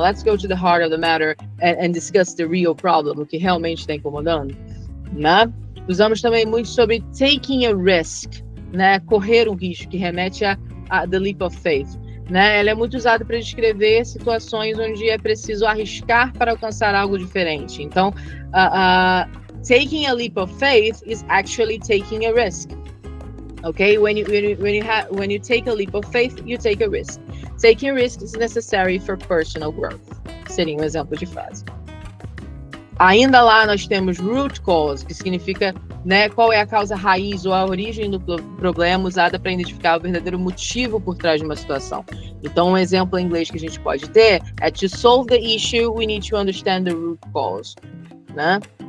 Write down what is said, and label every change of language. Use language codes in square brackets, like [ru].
[en] Let's go to the heart of the matter and discuss the real problem, [pt] o que realmente está incomodando, né? Usamos também muito sobre [en] taking a risk, [pt] né? Correr um risco, que remete a [en] the leap of faith. [pt] Né? Ela é muito usada para descrever situações onde é preciso arriscar para alcançar algo diferente. [en] Então, taking a leap of faith is actually taking a risk. Okay? When you take a leap of faith, you take a risk. Taking a risk is necessary for personal growth. [pt] Seria um exemplo de frase. Ainda lá nós temos root cause, que significa, né, qual é a causa raiz ou a origem do problema, usada para identificar o verdadeiro motivo por trás de uma situação. Então, um exemplo em inglês que a gente pode ter é: [en] to solve the issue, we need to understand the root cause. [pt] Né?